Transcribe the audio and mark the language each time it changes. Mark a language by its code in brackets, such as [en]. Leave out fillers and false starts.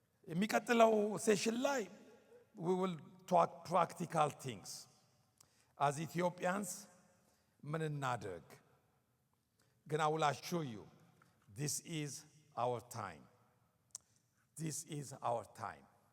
[am] የሚቀጥለው ሴሽን ላይ [en] we will talk practical things. As Ethiopians, [am] ምን እናድርግ? [en] ግን I will assure you, this is our time. This is our time.